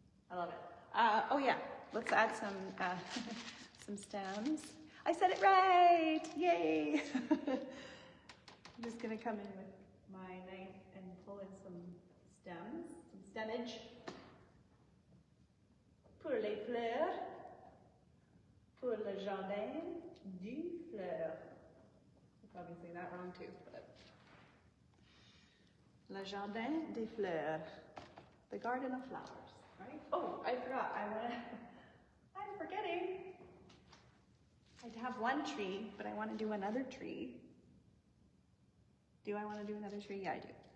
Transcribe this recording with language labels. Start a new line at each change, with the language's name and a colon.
English: I love it. Oh yeah, let's add some some stems. I said it right! Yay! I'm just gonna come in with my knife and pull in some stems, some stemmage.
French: Pour les fleurs, pour le jardin des fleurs.
English: I'm probably saying that wrong too, but
French: le jardin des fleurs,
English: the garden of flowers, right? Oh, I forgot. I'm forgetting. I have one tree, but I want to do another tree. Do I want to do another tree? Yeah, I do.